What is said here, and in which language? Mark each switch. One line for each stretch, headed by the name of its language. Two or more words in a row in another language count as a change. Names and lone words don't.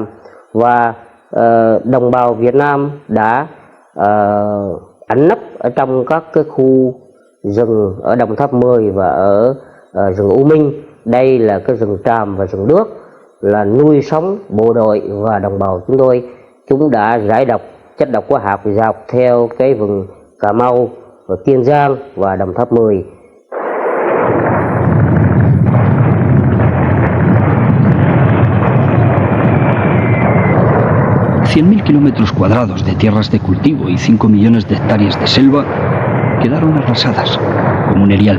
Vietnamese: Và đồng bào Việt Nam đã ẩn nấp ở trong các cái khu rừng ở Đồng Tháp 10 và ở rừng U Minh. Đây là cái rừng tràm và rừng đước là nuôi sống bộ đội và đồng bào chúng tôi. Chúng đã rải độc chất độc hóa học dọc theo cái vùng Cà Mau, Kiên Giang và Đồng Tháp 10.
Spanish: Kilómetros cuadrados de tierras de cultivo y 5 millones de hectáreas de selva quedaron arrasadas como un erial.